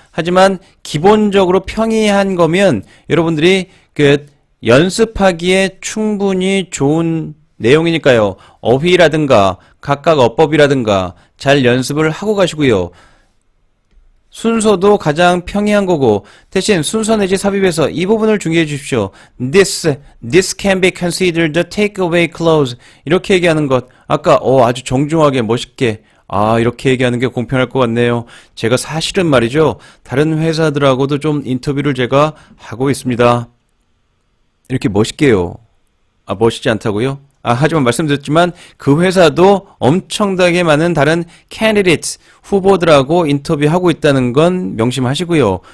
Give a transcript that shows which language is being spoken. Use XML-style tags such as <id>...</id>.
<ko>하지만 기본적으로 평이한 거면 여러분들이 연습하기에 충분히 좋은 내용이니까요. 어휘라든가 각각 어법이라든가 잘 연습을 하고 가시고요. 순서도 가장 평이한 거고 대신 순서 내지 삽입에서 이 부분을 중요해 주십시오.</ko> <en>This can be considered a takeaway clause.</en> <ko>이렇게 얘기하는 것. 아까 아주 정중하게 멋있게 이렇게 얘기하는 게 공평할 것 같네요. 제가 사실은 말이죠. 다른 회사들하고도 좀 인터뷰를 제가 하고 있습니다. 이렇게 멋있게요. 멋있지 않다고요? 하지만 말씀드렸지만 그 회사도 엄청나게 많은 다른 candidates, 후보들하고 인터뷰하고 있다는 건 명심하시고요.</ko>